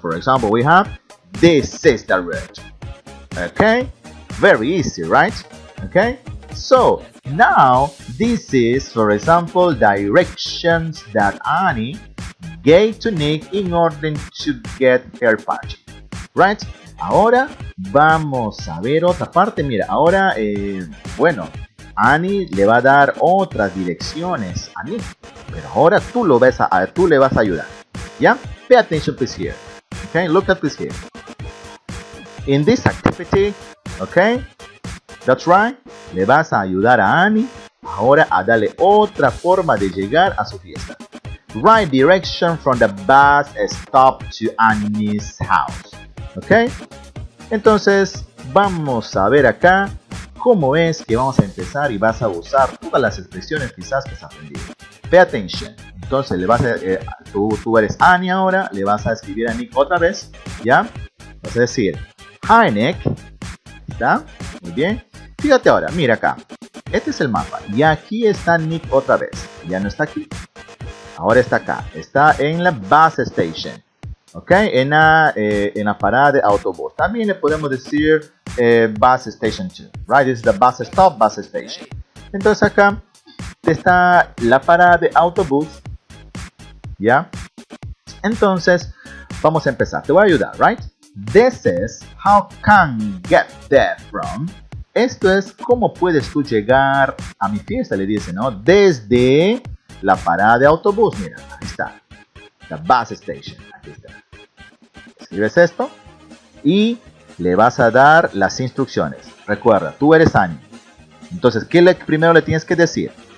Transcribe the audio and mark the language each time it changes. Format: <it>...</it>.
<en>For example, we have this is the route. Okay? Very easy, right? Okay? So, now, this is, for example, directions that Annie gave to Nick in order to get her party. Right?</en> <es>Ahora vamos a ver otra parte. Mira, ahora, bueno, Annie le va a dar otras direcciones a Nick. Pero ahora tú le vas a ayudar. ¿Ya?</es> <en>Pay attention please here. Okay, look at this here. In this activity, okay, that's right,</en> <es>le vas a ayudar a Annie ahora a darle otra forma de llegar a su fiesta.</es> <en>Right direction from the bus stop to Annie's house.</en> <es>Ok, entonces vamos a ver acá cómo es que vamos a empezar y vas a usar todas las expresiones quizás que has aprendido.</es> <en>Pay attention.</en> <es>Entonces le vas a, tú eres Annie ahora, le vas a escribir a Nick otra vez, ¿ya? Vas a decir, hi Nick, ¿está? Muy bien. Fíjate ahora, mira acá. Este es el mapa. Y aquí está Nick otra vez. Ya no está aquí. Ahora está acá. Está en la bus station. ¿Ok? En la parada de autobús. También le podemos decir bus station 2.</es> <en>Right? This is the bus stop, bus station.</en> <es>Entonces acá está la parada de autobús. ¿Ya? Entonces, vamos a empezar. Te voy a ayudar, right?</es> <en>This is how can you get there from.</en> <es>Esto es cómo puedes tú llegar a mi fiesta, le dice, ¿no? Desde la parada de autobús. Mira, ahí está.</es> <en>The bus station.</en> <es>Aquí está. Escribes esto y le vas a dar las instrucciones. Recuerda, tú eres Annie. Entonces, ¿qué primero le tienes que decir?</es>